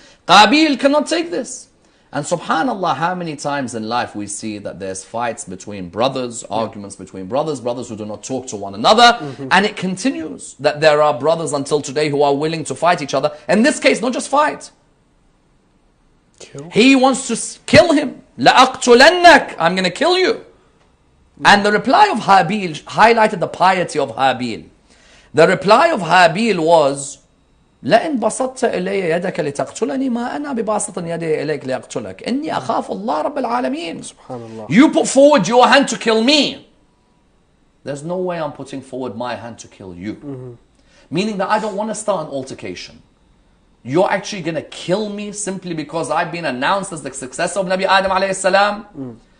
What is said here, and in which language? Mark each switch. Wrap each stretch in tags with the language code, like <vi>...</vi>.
<en>Qabil cannot take this. And subhanallah, how many times in life we see that there's fights between brothers, arguments between brothers who do not talk to one another. And it continues that there are brothers until today who are willing to fight each other. In this case, not just fight. He wants to kill him.</en> <ar>لَأَقْتُلَنَّكَ,</ar> <en>I'm going to kill you. And the reply of Habil highlighted the piety of Habil. The reply of Habil was,</en> <ar>لئن بسطت إلي يدك لتقتلني ما أنا بباسط يدي إليك لأقتلك إني أخاف الله رب العالمين.</ar> <en>You put forward your hand to kill me. There's no way I'm putting forward my hand to kill you. Meaning that I don't want to start an altercation. You're actually going to kill me simply because I've been announced as the successor of Nabi Adam alayhi salam.</en>